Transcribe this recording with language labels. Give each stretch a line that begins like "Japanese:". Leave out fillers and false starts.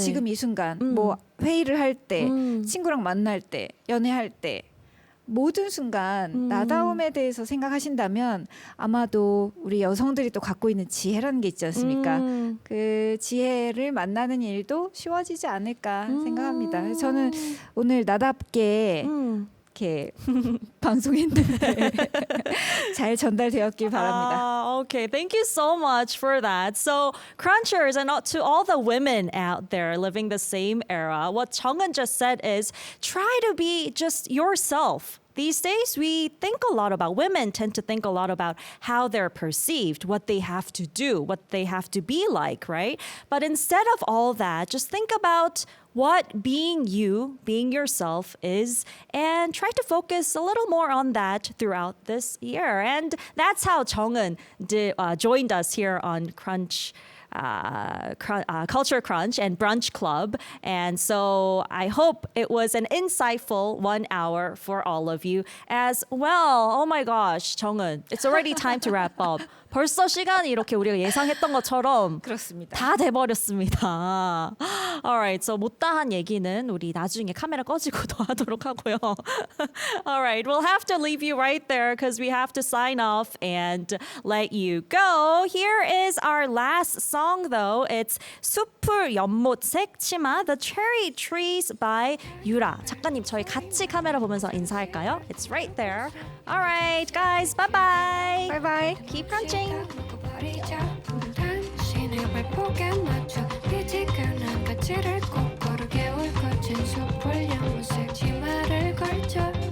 Korean: 지금 이 순간, 뭐 회의를 할 때, 친구랑 만날 때, 연애할 때 모든 순간 나다움에 대해서 생각하신다면 아마도 우리 여성들이 또 갖고 있는 지혜라는 게 있지 않습니까? 그 지혜를 만나는 일도 쉬워지지 않을까 생각합니다. 그래서 저는 오늘 나답게 이렇게 방송했는데 잘 전달되었길 바랍니다.
English: Okay, thank you so much for that. So, Crunchers, and to all the women out there living the same era, what Chung'un just said is try to be just yourself. These days, we think a lot about women, tend to think a lot about how they're perceived, what they have to do, what they have to be like, right? But instead of all that, just think about what being you, being yourself is, and try to focus a little more on that throughout this year. And that's how Chung'un joined us here on Culture Crunch and Brunch Club. And so I hope it was an insightful 1 hour for all of you as well. Oh my gosh,
Korean: 정은,
English: it's already time to wrap up.
Korean: 벌써 시간이 이렇게 우리가 예상했던 것처럼 그렇습니다. 다 돼버렸습니다.
English: Alright, so
Korean: 못다한 얘기는 우리 나중에 카메라 꺼지고 더 하도록 하고요.
English: Alright, we'll have to leave you right there because we have to sign off and let you go. Here is our last song though. It's 숲풀 연못색 치마, The Cherry Trees by 유라.
Korean: 작가님, 저희 같이 카메라 보면서 인사할까요?
English: It's right there. Alright, guys, bye-bye.
Korean: 바이바이.
English: Keep crunching. 버리자 당신의 발목에 맞춰 피지근한 가치를 꼭 겨울 거친 숲을 연못색 치마를 걸쳐